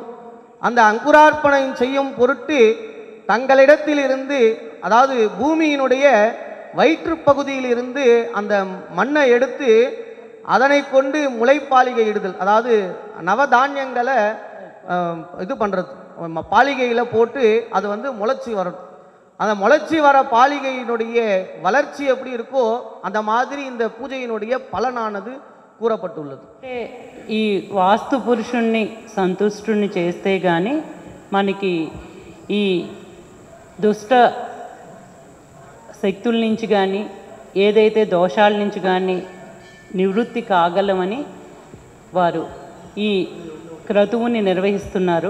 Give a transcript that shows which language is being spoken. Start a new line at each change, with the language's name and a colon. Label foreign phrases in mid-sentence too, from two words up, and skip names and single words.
Tamil: அந்த அங்குரார்ப்பணம் செய்யும் பொருட்டு தங்களிடத்திலிருந்து, அதாவது பூமியினுடைய வயிற்றுப்பகுதியிலிருந்து அந்த மண்ணை எடுத்து அதனை கொண்டு முளைப்பாலிகை இடுதல், அதாவது நவதானியங்களை இது பண்ணுறது, பாலிகையில் போட்டு அது வந்து முளைச்சி வரும். அந்த முளைச்சி வர பாலிகையினுடைய வளர்ச்சி எப்படி இருக்கோ அந்த மாதிரி இந்த பூஜையினுடைய பலனானது కూరపట్టుள்ளது.
Telugu: ఈ వాస్తు పురుషుణ్ణి సంతుష్టుని చేస్తే కానీ మనకి ఈ దుష్ట శక్తుల నుంచి కానీ ఏదైతే దోషాల నుంచి కానీ నివృత్తి కాగలమని వారు ఈ క్రతువుని నిర్వహిస్తున్నారు.